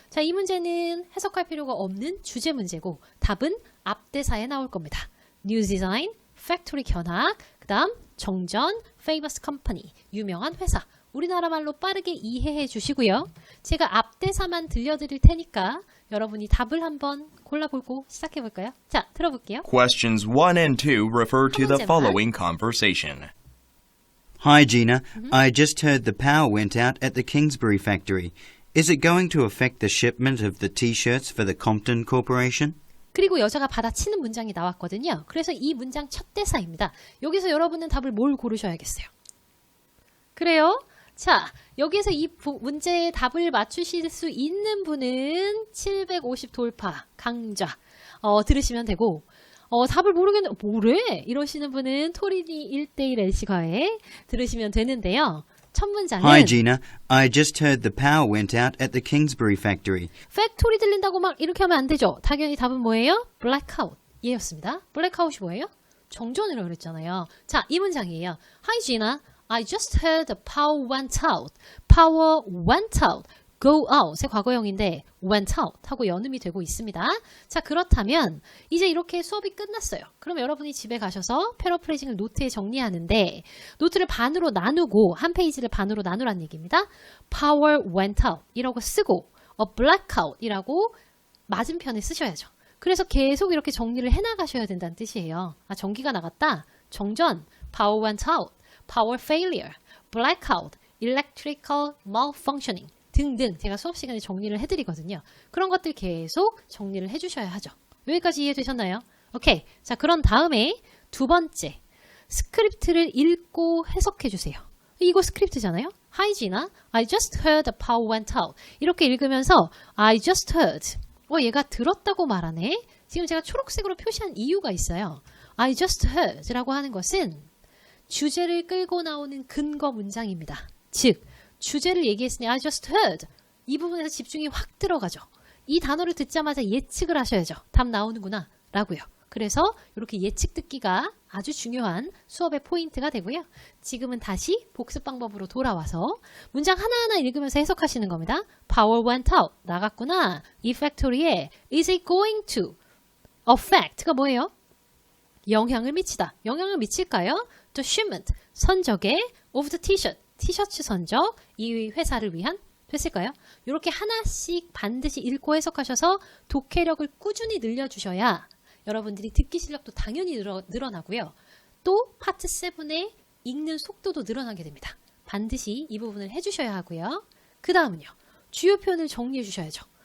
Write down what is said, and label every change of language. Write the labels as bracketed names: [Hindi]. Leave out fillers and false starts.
[Korean] 자 이 문제는 해석할 필요가 없는 주제 문제고 답은 앞대사에 나올 겁니다. New Design, Factory 견학, 그 다음 정전, Famous Company, 유명한 회사. 우리나라 말로 빠르게 이해해 주시고요. 제가 앞대사만 들려드릴 테니까 여러분이 답을 한번 골라보고 시작해 볼까요? 자, 들어볼게요. [English] Questions 1 and 2 refer to the [Korean] 문제만. [English] following conversation. Hi, Gina. I just heard the power went out at the Kingsbury factory. Is it going to affect the shipment of the T-shirts for the Compton Corporation? [Korean] 그리고 여자가 받아치는 문장이 나왔거든요. 그래서 이 문장 첫 대사입니다. 여기서 여러분은 답을 뭘 고르셔야겠어요? 그래요? 자, 여기서 이 문제의 답을 맞추실 수 있는 분은 750 돌파, 강좌 들으시면 되고 답을 모르겠는데 뭐래? 이러시는 분은 토리니 1대1 LC과에 들으시면 되는데요. 첫 문장은 [English] Hi, Gina. I just heard the power went out at the Kingsbury factory. [Korean] 팩토리 들린다고 막 이렇게 하면 안 되죠. 당연히 답은 뭐예요? blackout 이었습니다. blackout이 뭐예요? 정전이라고 그랬잖아요. 자, 이 문장이에요. [English] Hi, Gina. I just heard the power went out. power went out. [Korean] go out의 과거형인데 went out 하고 연음이 되고 있습니다. 자 그렇다면 이제 이렇게 수업이 끝났어요. 그럼 여러분이 집에 가셔서 패러프레이징을 노트에 정리하는데 노트를 반으로 나누고 한 페이지를 반으로 나누란 얘기입니다. [English] power went out [Korean] 이라고 쓰고 [English] a blackout [Korean] 이라고 맞은편에 쓰셔야죠. 그래서 계속 이렇게 정리를 해나가셔야 된다는 뜻이에요. 아 전기가 나갔다. [English] 정전 power went out. power failure. blackout. electrical malfunctioning. [Korean] 등등 제가 수업 시간에 정리를 해드리거든요. 그런 것들 계속 정리를 해주셔야 하죠. 여기까지 이해되셨나요? 오케이. 자 그런 다음에 두 번째 스크립트를 읽고 해석해주세요. 이거 스크립트잖아요. [English] Hi Gina, I just heard the power went out. [Korean] 이렇게 읽으면서 [English] I just heard. [Korean] 얘가 들었다고 말하네. 지금 제가 초록색으로 표시한 이유가 있어요. I just heard 라고 하는 것은 주제를 끌고 나오는 근거 문장입니다. 즉 주제를 얘기했으니 I just heard. 이 부분에서 집중이 확 들어가죠. 이 단어를 듣자마자 예측을 하셔야죠. 답 나오는구나 라고요. 그래서 이렇게 예측 듣기가 아주 중요한 수업의 포인트가 되고요. 지금은 다시 복습 방법으로 돌아와서 문장 하나하나 읽으면서 해석하시는 겁니다. [English] Power went out. [Korean] 나갔구나. 이 팩토리에 [English] is it going to affect [Korean] 가 뭐예요? 영향을 미치다. 영향을 미칠까요? [English] The shipment. [Korean] 선적에 [English] of the t-shirt. [Korean] 티셔츠 선적, 이 회사를 위한 됐을까요? 이렇게 하나씩 반드시 읽고 해석하셔서 독해력을 꾸준히 늘려주셔야 여러분들이 듣기 실력도 당연히 늘어나고요. 또 파트 7의 읽는 속도도 늘어나게 됩니다. 반드시 이 부분을 해주셔야 하고요. 그 다음은요. 주요 표현을 정리해 주셔야죠.